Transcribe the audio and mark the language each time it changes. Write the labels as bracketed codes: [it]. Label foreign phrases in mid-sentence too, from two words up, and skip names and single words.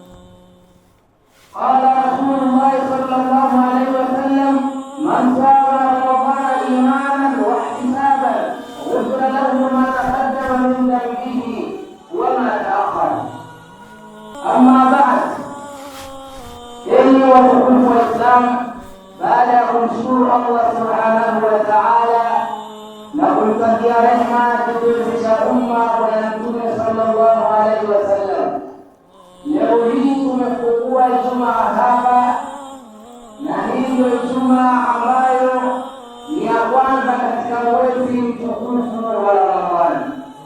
[ar] قال رسول الله صلى الله عليه وسلم: من صام رمضان إيمانا واحتسابا غفر له ما تقدم من ذنبه وما تأخر. أما بعد، إني وحكم الإسلام، بعد أن [sw] kumshukuru Allah [ar] سبحانه وتعالى [sw] na kumtakia rehema kipenzi cha umma Bwana Mtume [ar] صلى الله عليه وسلم, [sw] leo hii tumefungua Ijumaa hapa, na hii ndio Ijumaa ambayo ni ya kwanza katika mwezi mtukufu wa Ramadhani.